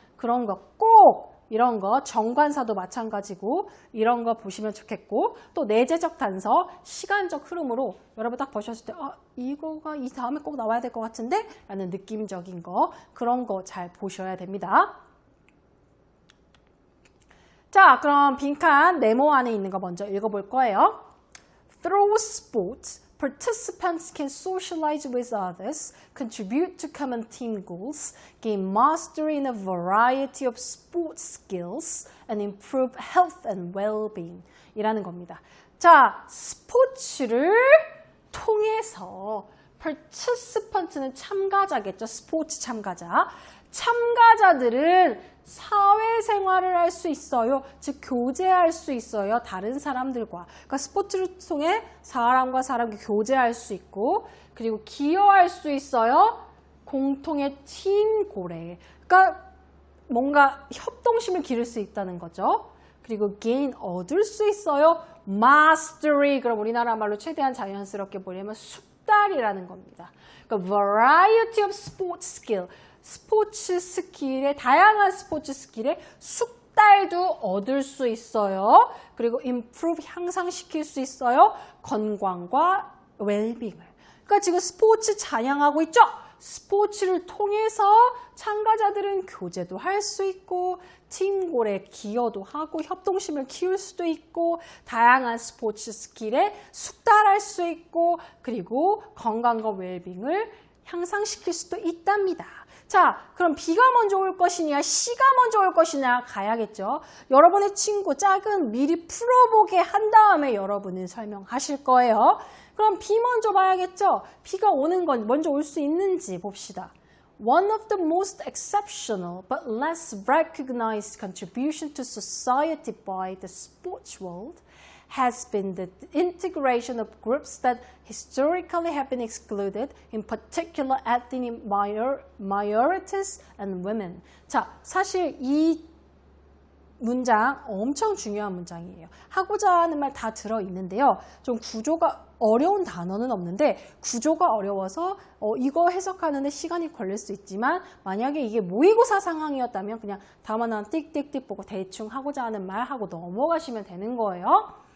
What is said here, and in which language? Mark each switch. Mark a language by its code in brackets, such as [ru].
[ko] 그런 거 꼭 이런 거 정관사도 마찬가지고 이런 거 보시면 좋겠고 또 내재적 단서 시간적 흐름으로 여러분 딱 보셨을 때 이거가 이 다음에 꼭 나와야 될 것 같은데 라는 느낌적인 거 그런 거 잘 보셔야 됩니다. 자, 그럼 빈칸 네모 안에 있는 거 먼저 읽어볼 거예요. [en] Through sports, participants can socialize with others, contribute to common team goals, gain mastery in a variety of sports skills, and improve health and well-being [ko] 이라는 겁니다. 자, 스포츠를 통해서 participant는 참가자겠죠. 스포츠 참가자. 참가자들은 사회생활을 할 수 있어요. 즉 교제할 수 있어요. 다른 사람들과. 그러니까 스포츠를 통해 사람과 사람 교제할 수 있고 그리고 기여할 수 있어요. 공통의 팀고래. 그러니까 뭔가 협동심을 기를 수 있다는 거죠. 그리고 gain, 얻을 수 있어요. mastery, 그럼 우리나라 말로 최대한 자연스럽게 보려면 숙달이라는 겁니다. 그러니까 [en] variety of sports skill. [ko] 스포츠 스킬에 다양한 스포츠 스킬에 숙달도 얻을 수 있어요. 그리고 improve 향상시킬 수 있어요. 건강과 웰빙을. 그러니까 지금 스포츠 찬양하고 있죠. 스포츠를 통해서 참가자들은 교제도 할 수 있고 팀골에 기여도 하고 협동심을 키울 수도 있고 다양한 스포츠 스킬에 숙달할 수 있고 그리고 건강과 웰빙을 향상시킬 수도 있답니다. 자, 그럼 B가 먼저 올 것이냐, C가 먼저 올 것이냐 가야겠죠. 여러분의 친구 짝은 미리 풀어보게 한 다음에 여러분은 설명하실 거예요. 그럼 B 먼저 봐야겠죠. B가 오는 건 먼저 올 수 있는지 봅시다. [en] One of the most exceptional but less recognized contribution to society by the sports world has been the integration of groups that historically have been excluded, in particular ethnic minorities and women. [ko] 자, 사실 이 문장 엄청 중요한 문장이에요. 하고자 하는 말 다 들어있는데요. 좀 구조가 어려운 단어는 없는데 구조가 어려워서 이거 해석하는데 시간이 걸릴 수 있지만 만약에 이게 모의고사 상황이었다면 그냥 다음 하나 띡띡띡 보고 대충 하고자 하는 말 하고 넘어가시면 되는 거예요.